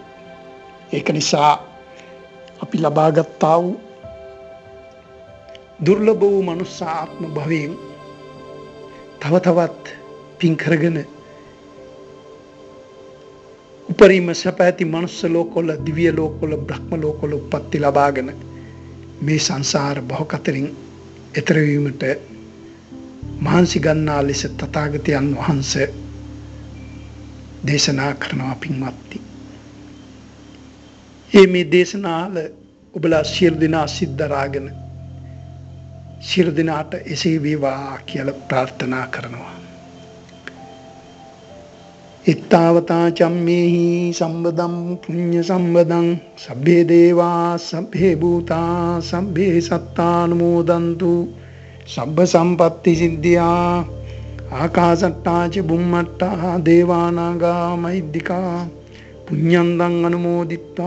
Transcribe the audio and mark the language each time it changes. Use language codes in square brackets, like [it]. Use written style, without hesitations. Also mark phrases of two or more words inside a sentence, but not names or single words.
[si] ඒක නිසා අපි ලබාගත්තා වූ දුර්ලභ වූ මනුස්ස ආත්ම භවයෙන් තව තවත් පින් කරගෙන උපරිම සැප ඇති මනුස්ස ලෝකවල, දිව්‍ය ලෝකවල, බ්‍රහ්ම ලෝකවල උප්පත්ති ලබාගෙන මේ සංසාර භවකතරින් එතර වීමට මහන්සි ගන්නා ලෙස තථාගතයන් වහන්සේ දේශනා කරනවා පින්වත්නි. මේ දේශනාවල ඔබලා සියලු දෙනා සිද්ධාරාගෙන සියලු දෙනාට එසේ වේවා කියලා ප්‍රාර්ථනා කරනවා. [pi] ittavata cammehi sambadam punya sambadam sabbe deva sabbe bhuta sabbe sattanumodantu sabba sampatti siddhya akasatta ca bummatta devanaga mahiddika punyandang anumoditta